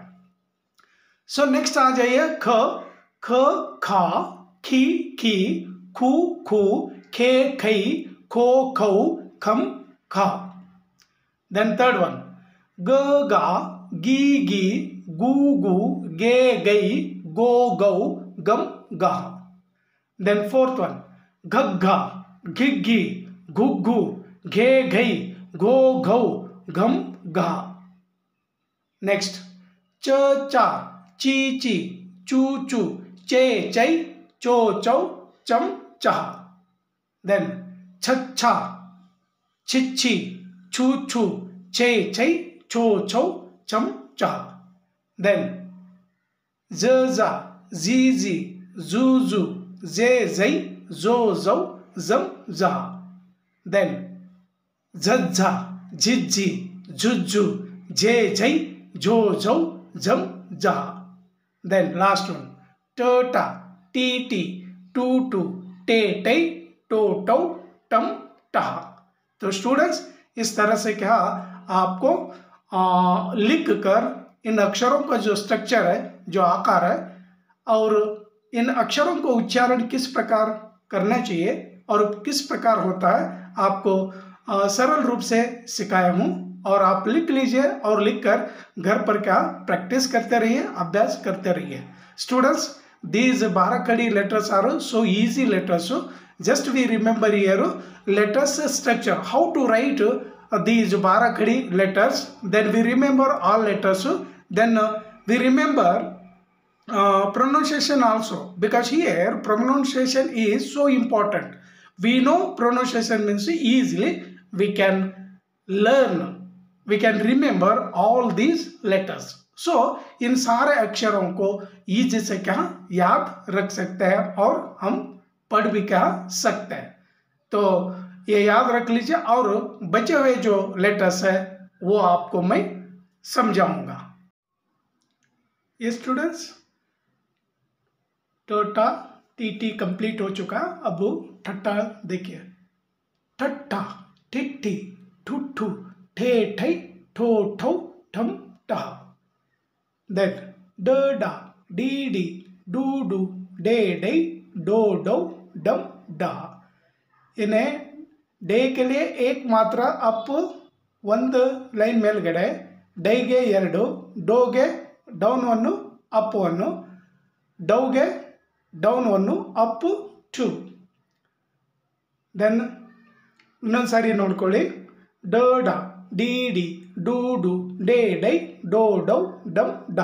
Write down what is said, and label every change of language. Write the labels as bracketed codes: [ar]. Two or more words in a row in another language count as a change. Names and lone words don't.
[en] so next [hi] आ जाइए ख, खा, खी, खू, खे, खई, खो, खौ, खम, खा। [en] then third one [hi] ग, गा, गी, गू, गे, गई, गो, गौ, गम, गा। [en] then fourth one [hi] घग्घा, घिग्घी, घुग्घू, घे, घई, घो, घौ, घम, घा। नेक्स्ट च, चा, ची, चू, चे, चई, चो, चौ, चम, चाह। देन छच्छा, छिच्छी, छू, छे, छई, छो, छौ, चम, चाह। देन ज़, जी, जू, जे, जई, जो, जौ, जम, जा। देन झज्झा, झिझ्झी, झुझ्झू, झे, झई, झो, झौ, झम, जा। [en] then last one [hi] ट, टी, टू, टे, टई, टो, टौ, टम, टहा। तो स्टूडेंट्स इस तरह से क्या आपको लिख कर इन अक्षरों का जो स्ट्रक्चर है, जो आकार है और इन अक्षरों को उच्चारण किस प्रकार करना चाहिए और किस प्रकार होता है आपको सरल रूप से सिखाया हूँ। और आप लिख लीजिए और लिखकर घर पर क्या प्रैक्टिस करते रहिए, अभ्यास करते रहिए। [en] स्टूडेंट्स these 12 khadi letters are so easy letters. Just we remember here letters structure, how to write these 12 khadi letters. Then we remember all letters. Then we remember pronunciation also, because here pronunciation is so important. We know pronunciation means easily we can learn, we can remember all these letters. [hi] सो इन सारे अक्षरों को ईजी से क्या याद रख सकते हैं और हम पढ़ भी क्या सकते हैं। तो ये याद रख लीजिए और बचे हुए जो लेटर्स है वो आपको मैं समझाऊंगा। ये स्टूडेंट्स टोटा टी कंप्लीट हो चुका। अब ठट्टा देखिए, ठट्ठा, ठिट्ठी, ठुट्ठू, ठे, ठई, ठो, ठौ, ठम, टहा। Then da, डी, डू, डे, डई, डो, डौ, डम, डा। इन्हें डे के लिए एक मात्रा अप [kn] ಒಂದು ಲೈನ್ ಮೇಲ್ಗಡೆ, ಡೈಗೆ 2, ಡೋಗೆ ಡೌನ್ 1, ಅಪ್ 1, ಡೌಗೆ ಡೌನ್ 1, ಅಪ್ 2. ದೆನ್ ಇನ್ನೊಂದು ಸಾರಿ ನೋಡ್ಕೊಳ್ಳಿ, ಡ, ಡಿ, ಡೂ, ಡೇ, ಡೈ, ಡೋ, ಡೌ, ಡಮ್, ಡಾ.